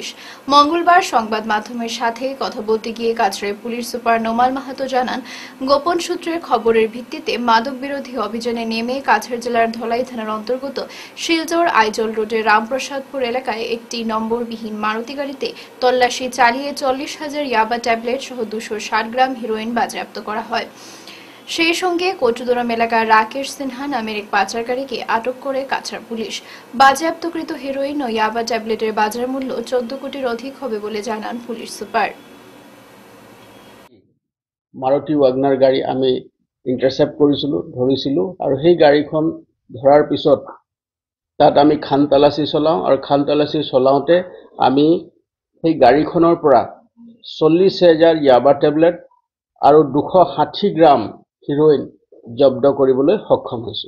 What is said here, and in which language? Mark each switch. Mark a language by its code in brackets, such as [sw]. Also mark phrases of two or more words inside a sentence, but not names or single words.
[bn] মঙ্গলবার সংবাদ মাধ্যমের সাথে কথা বলতে গিয়ে কাছাড়ের পুলিশ সুপার নোমাল মাহাতো জানান, গোপন সূত্রের খবরের ভিত্তিতে মাদক বিরোধী অভিযানে নেমে কাছাড় জেলার ধলাই থানার অন্তর্গত শিলচর আইজল রোডের রামপ্রসাদপুর এলাকায় একটি নম্বরবিহীন মারুতি গাড়িতে তল্লাশি চালিয়ে 40,000 ইয়াবা ট্যাবলেট সহ 260 গ্রাম হেরোইন বাজেয়াপ্ত করা হয়। সেই সঙ্গে কচুদরম এলাকার রাকেশ সিনহা নামের এক পাচারকারীকে আটক করে কাছাড় পুলিশ। বাজেয়াপ্তকৃত হেরোইন ও ইয়াবা ট্যাবলেটের বাজার মূল্য 14 কোটির অধিক হবে বলে জানান পুলিশ সুপার। [as] মাৰুতি ৱাগনাৰ গাড়ী আমি ইণ্টাৰচেপ্ট ধৰিছিলোঁ আৰু সেই গাড়ীখন ধৰাৰ পিছত তাত আমি খান তালাচী চলাওঁ আৰু খান তালাচী চলাওঁতে আমি সেই গাড়ীখনৰ পৰা 40,000 ইয়াবা টেবলেট আৰু 260 গ্ৰাম হিৰোইন জব্দ কৰিবলৈ সক্ষম হৈছোঁ।